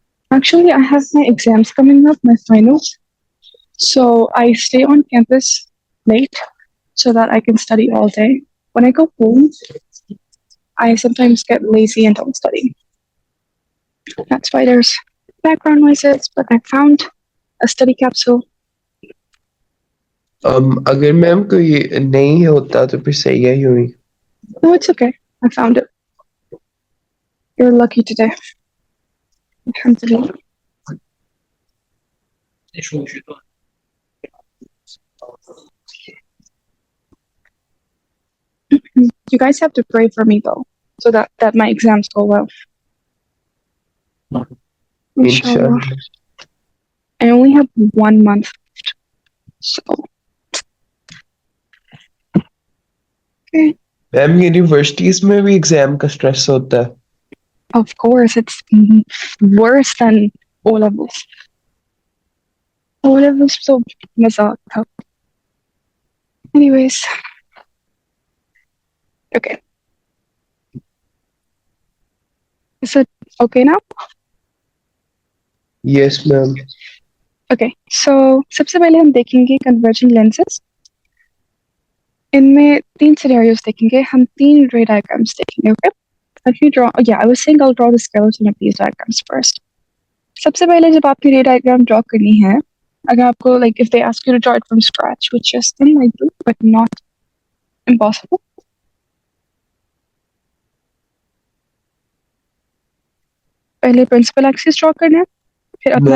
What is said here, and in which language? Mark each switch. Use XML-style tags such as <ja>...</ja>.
<en>Actually, I have my exams coming up, my finals. So I stay on campus late so that I can study all day. When I go home, I sometimes get lazy and don't study. That's why there's background noises, but I found a study capsule.</en> <hi>अगर ma'am कोई नहीं होता तो फिर सही है यूं ही.</hi> <en>No, it's okay. I found it. You're lucky today. Alhamdulillah. You guys have to pray for me though, so that my exams go well. Inshallah. I only have 1 month, so okay.</en> <hi>Ma'am universities में भी exam का stress होता है.</hi> <en>Of course, it's worse than O levels.</en> <hi>O levels so mazak tha. Anyways, okay.</hi> <en>Is it okay now? Yes ma'am. Okay, so</en> <hi>सबसे पहले हम देखेंगे converging lenses. इनमें 3 scenarios देखेंगे, हम 3 ray diagrams देखेंगे.</hi> <en>Okay, let me draw. Yeah, I was saying I'll draw the skeleton of these diagrams first.</en> <hi>सबसे पहले जब आपकी ray diagram draw करनी है, अगर आपको</hi> <en>like if they ask you to draw it from scratch, which is unlikely but not impossible.</en> <hi>पहले principal axis draw करना है, फिर अपना</hi>